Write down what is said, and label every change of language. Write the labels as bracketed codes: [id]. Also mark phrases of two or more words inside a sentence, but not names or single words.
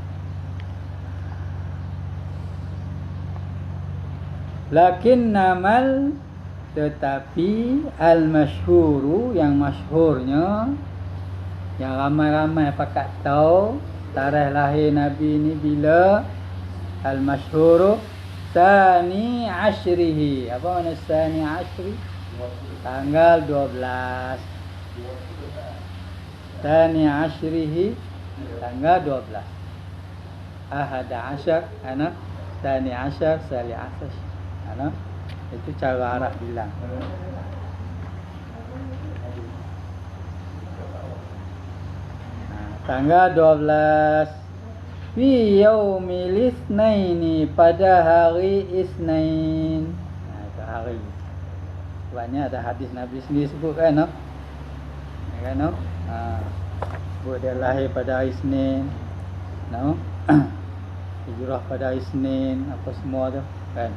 [ms] Lakin namal, tetapi al-masyhuru, yang masyhurnya, yang ramai-ramai pakat tahu tarikh lahir Nabi ni bila, [ar] المشهور ثاني عشره. [ms] Apa makna [ar] ثاني عشر? [ms] Tanggal 12. [ar] ثاني عشره, [ms] tanggal 12. [ar] أحد عشر، ثاني عشر، ثالث عشر. [ms] Itu cara Arab bilang. Tanggal 12 [ar] في يوم الاثنين, [ms] pada hari Isnin. Itu hari. Sebabnya ada hadis Nabi sendiri sebut kan, sebut dia lahir pada hari Isnin, hijrah pada hari Isnin, apa semua tu kan.